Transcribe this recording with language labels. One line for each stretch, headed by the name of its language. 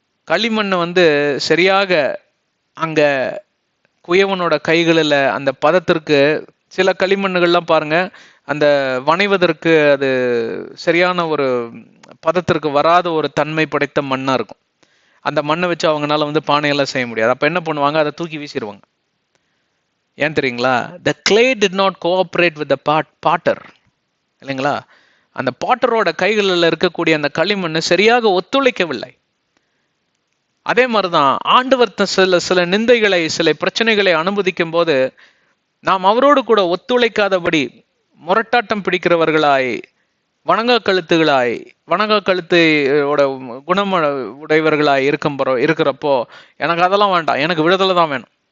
Tamil: களிமண் சரியாக அங்க குயவனோட கைகளில் அந்த பதத்திற்கு, சில களிமண்ணுகள்லாம் பாருங்க, அந்த வணைவதற்கு அது சரியான ஒரு பதத்திற்கு வராத ஒரு தன்மை படைத்த மண்ணா இருக்கும். அந்த மண்ணை வச்சு அவங்களால பானையெல்லாம் செய்ய முடியாது. அப்ப என்ன பண்ணுவாங்க? அதை தூக்கி வீசிடுவாங்க. ஏன் தெரியுங்களா?
English: the clay did not cooperate with the potter.
Tamil: இல்லைங்களா? அந்த பாட்டரோட கைகளில் இருக்கக்கூடிய அந்த களிமண் சரியாக ஒத்துழைக்கவில்லை. அதே மாதிரிதான் ஆண்டவர் சில நிந்தைகளை, சில பிரச்சனைகளை அனுமதிக்கும் போது நாம் அவரோடு கூட ஒத்துழைக்காதபடி முரட்டாட்டம் பிடிக்கிறவர்களாய், வணங்கா கழுத்தோட குணம் உடையவர்களாய் இருக்கிறப்போ எனக்கு அதெல்லாம் வேண்டாம், எனக்கு விடுதலை தான் வேணும்.